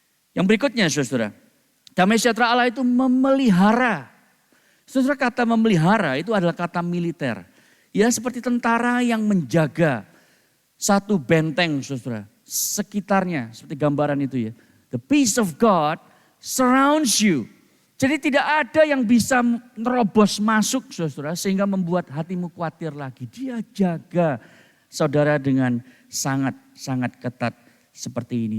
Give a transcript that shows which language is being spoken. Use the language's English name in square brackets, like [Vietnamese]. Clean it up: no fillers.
[Indonesian] Yang berikutnya saudara, damai sejahtera Allah itu memelihara. Saudara, kata memelihara itu adalah kata militer. Ya seperti tentara yang menjaga satu benteng saudara. Sekitarnya seperti gambaran itu ya. [English] The peace of God surrounds you. [Indonesian] Jadi tidak ada yang bisa nerobos masuk saudara sehingga membuat hatimu khawatir lagi. Dia jaga saudara dengan sangat ketat seperti ini.